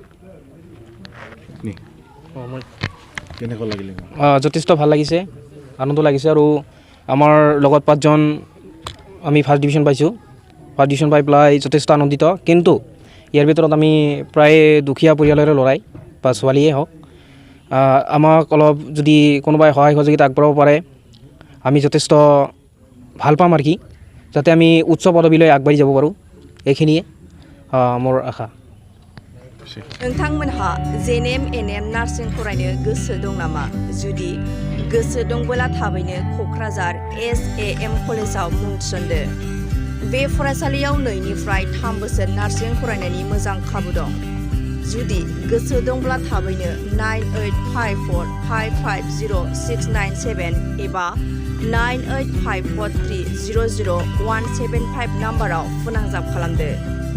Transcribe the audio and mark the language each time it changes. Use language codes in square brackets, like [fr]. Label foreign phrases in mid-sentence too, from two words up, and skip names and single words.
[as] যথেষ্ট ভাল লাগিছে আনন্দ লাগিছে আৰু আমাৰ লগত 5জন আমি [en] first division [as] পাইছোঁ [en] first division [as] পাই পেলাই যথেষ্ট আনন্দিত কিন্তু ইয়াৰ ভিতৰত আমি প্ৰায় দুখীয়া পৰিয়ালৰে ল'ৰাই বা ছোৱালীয়ে হওক আমাক অলপ যদি কোনোবাই সহায় সহযোগিতা আগবঢ়াব পাৰে আমি যথেষ্ট ভাল পাম আৰু কি যাতে আমি উচ্চ পদবীলৈ আগবাঢ়ি যাব পাৰোঁ এইখিনিয়ে মোৰ আশা [brx] नोंथांमोनहा जेएनएम एनएम नार्सिं फरायनो गोसो दं नामा जुदि गोसो दंबोला थाबैनो क'क्राझार एसएएम कलेजाव मुं थिसनदो बे फरायसालियाव 2निफ्राय 3 बोसोर नार्सिं फरायनायनि मोजां खाबु दं जुदि गोसो दंब्ला थाबैनो 9854550697 एबा 9854300175 नाम्बाराव फोनांजाब खालामदो